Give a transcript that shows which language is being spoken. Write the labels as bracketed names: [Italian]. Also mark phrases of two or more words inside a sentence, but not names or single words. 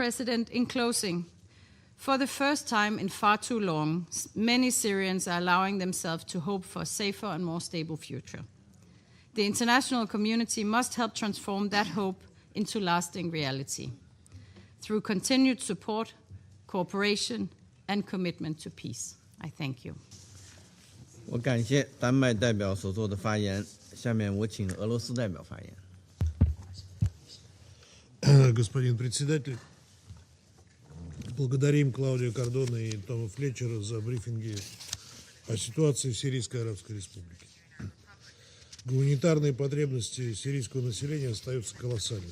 [English] President, in closing, For the first time in far too long, many Syrians are allowing themselves to hope for a safer and more stable future. The international community must help transform that hope into lasting reality through continued support, cooperation, and commitment to peace. I thank you. [Chinese] 我感谢丹麦代表所做的发言。下面我请俄罗斯代表发言。 [Russian] Господин председатель, благодарим Клаудио Кордона и Тома Флетчера за брифинги о ситуации в Сирийской Арабской Республике. Гуманитарные потребности сирийского населения остаются колоссальными.